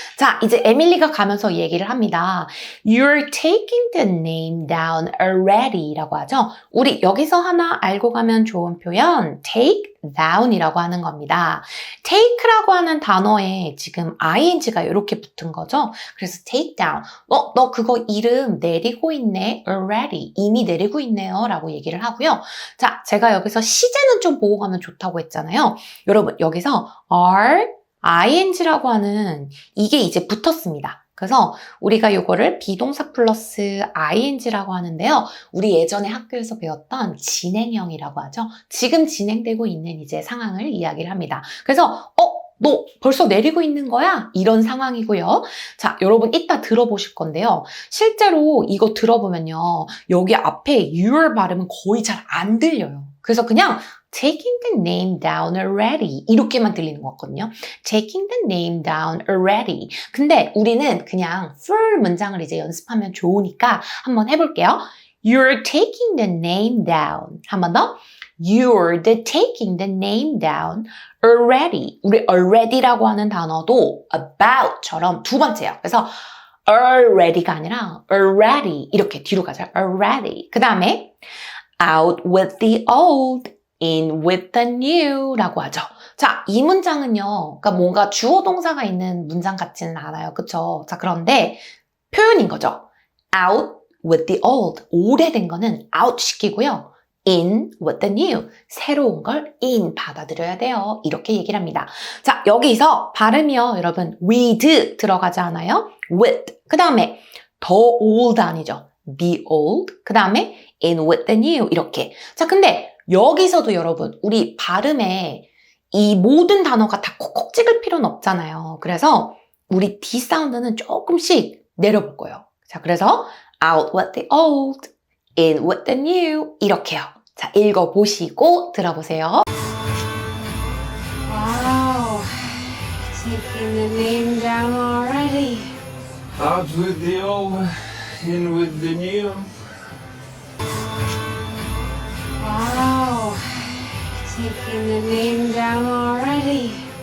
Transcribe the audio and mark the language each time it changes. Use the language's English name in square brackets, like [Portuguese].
[Korean] 자, 이제 에밀리가 가면서 얘기를 합니다. [English] You're taking the name down already [Korean] 라고 하죠. 우리 여기서 하나 알고 가면 좋은 표현 take down이라고 하는 겁니다. take라고 하는 단어에 지금 ing가 이렇게 붙은 거죠. 그래서 take down. 너 그거 이름 내리고 있네. already. 이미 내리고 있네요. 라고 얘기를 하고요. 자, 제가 여기서 시제는 좀 보고 가면 좋다고 했잖아요. 여러분, 여기서 ing라고 하는 이게 이제 붙었습니다. 그래서 우리가 요거를 비동사 플러스 ing라고 하는데요. 우리 예전에 학교에서 배웠던 진행형이라고 하죠. 지금 진행되고 있는 이제 상황을 이야기를 합니다. 그래서 너 벌써 내리고 있는 거야? 이런 상황이고요. 자, 여러분 이따 들어보실 건데요. 실제로 이거 들어보면요. 여기 앞에 your 발음은 거의 잘 안 들려요. 그래서 그냥 [English] taking the name down already [Korean] 이렇게만 들리는 것 같거든요. [English] taking the name down already. [Korean] 근데 우리는 그냥 full 문장을 이제 연습하면 좋으니까 한번 해볼게요. [English] You're taking the name down. [Korean] 한 번 더. [English] You're taking the name down already. [Korean] 우리 already라고 하는 단어도 about처럼 두 번째예요. 그래서 already가 아니라 already 이렇게 뒤로 가죠. [English] already. [Korean] 그 다음에 [English] out with the old, in with the new [Korean] 라고 하죠. 자, 이 문장은요. 그러니까 뭔가 주어 동사가 있는 문장 같지는 않아요. 그쵸? 자, 그런데 표현인 거죠. [English] out with the old. [Korean] 오래된 거는 out 시키고요. [English] in with the new. [Korean] 새로운 걸 in 받아들여야 돼요. 이렇게 얘기를 합니다. 자, 여기서 발음이요. 여러분, with 들어가지 않아요? [English] with. [Korean] 그 다음에 [English] the old [Korean] 아니죠. [English] the old. [Korean] 그 다음에 [English] in with the new. [Korean] 이렇게. 자, 근데 여기서도 여러분, 우리 발음에 이 모든 단어가 다 콕콕 찍을 필요는 없잖아요. 그래서 우리 D 사운드는 조금씩 내려볼 거예요. 자, 그래서 [English] out with the old, in with the new [Korean] 이렇게요. 자, 읽어보시고 들어보세요. [English] Wow. Taking the name down already. Out with the old, in with the new. Wow. Taking the name down already.